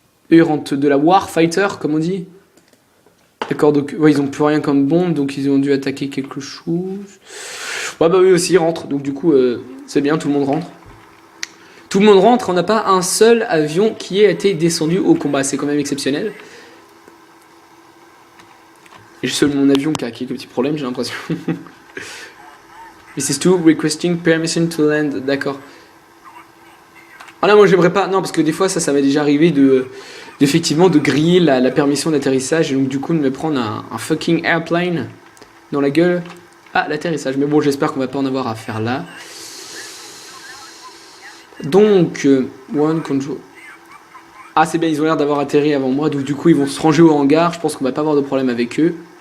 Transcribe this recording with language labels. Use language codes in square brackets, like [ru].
[fr] Eux ils rentrent de la Warfighter, comme on dit. D'accord, donc ouais, ils ont plus rien comme bombe, donc ils ont dû attaquer quelque chose. Ouais, bah eux aussi ils rentrent, donc du coup c'est bien, tout le monde rentre. Tout le monde rentre, on n'a pas un seul avion qui ait été descendu au combat, c'est quand même exceptionnel. Et seul mon avion qui a quelques petits problèmes, j'ai l'impression. [en] This is to requesting permission to land. [fr] D'accord. Ah là, moi j'aimerais pas. Non, parce que des fois ça m'est déjà arrivé effectivement de griller la permission d'atterrissage et donc du coup de me prendre un [en] fucking airplane [fr] dans la gueule. Ah, l'atterrissage. Mais bon, j'espère qu'on va pas en avoir à faire là. Donc, [en] one control. [fr] Ah, c'est bien, ils ont l'air d'avoir atterri avant moi, donc du coup ils vont se ranger au hangar. Je pense qu'on va pas avoir de problème avec eux.